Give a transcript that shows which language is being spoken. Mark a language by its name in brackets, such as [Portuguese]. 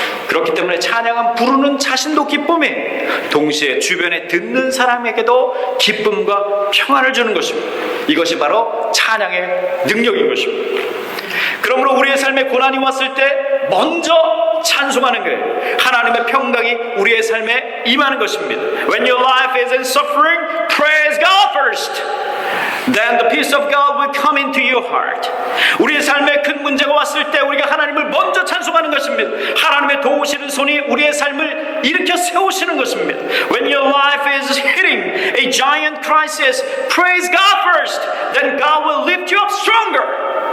[Korean] 그렇기 때문에 찬양은 부르는 자신도 기쁨에 동시에 주변에 듣는 사람에게도 기쁨과 평안을 주는 것입니다. 이것이 바로 찬양의 능력인 것입니다. 그러므로 우리의 삶에 고난이 왔을 때 먼저 찬송하는 거예요. 하나님의 평강이 우리의 삶에 임하는 것입니다. [English] When your life is in suffering, praise God first. Then the peace of God will come into your heart. [Korean] 우리의 삶에 큰 문제가 왔을 때 우리가 하나님을 먼저 찬송하는 것입니다. 하나님의 도우시는 손이 우리의 삶을 일으켜 세우시는 것입니다. [English] When your life is hitting a giant crisis, praise God first. Then God will lift you up stronger.